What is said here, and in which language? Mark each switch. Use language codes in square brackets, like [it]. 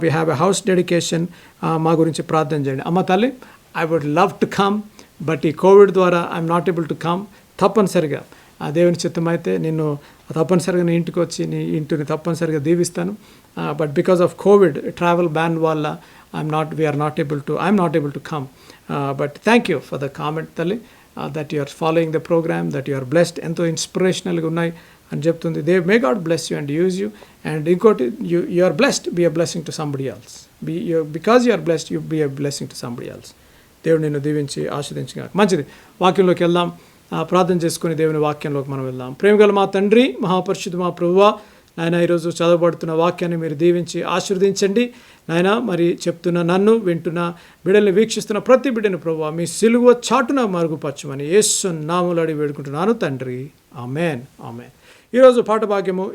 [en] we have a house dedication, [te] మా గురించి ప్రార్థన చేయండి. అమ్మ తల్లి, [en] I would love to come, but [te] ఈ కోవిడ్ ద్వారా [en] I'm not able to come. [te] తప్పనిసరిగా దేవుని చిత్తం అయితే నిన్ను తప్పనిసరిగా నీ ఇంటికి వచ్చి నీ ఇంటిని తప్పనిసరిగా దీవిస్తాను. [en] But because of COVID travel ban వల్ల I'm not able to come. But thank you for the comment, Tali, that you are following the program, that you are blessed. [te] Ento inspirational ga unnai అని చెప్తుంది. [en] May God bless you and use you. And ఇంకోటి, you are blessed, be a blessing to somebody else. Because you are blessed, you be a blessing to somebody else. [te] దేవుడు నిన్ను దీవించి ఆశీర్వదించుగాక. మంచిది, వాక్యంలోకి వెళ్దాం. ప్రార్థన చేసుకుని దేవుని వాక్యంలోకి మనం వెళ్దాం. ప్రేమగల మా తండ్రి, మహాపరిశుద్ధ మా ప్రభువా, నాయన ఈరోజు చదవబడుతున్న వాక్యాన్ని మీరు దీవించి ఆశీర్వదించండి నాయన. మరి చెప్తున్న నన్ను వింటున్న బిడ్డల్ని వీక్షిస్తున్న ప్రతి బిడ్డని ప్రభువా మీ సిలువ చాటున మరుగుపరచమని యేసు నామములో అడిగి వేడుకుంటున్నాను తండ్రి. ఆమేన్, ఆమేన్. ఈరోజు పాట భాగ్యము.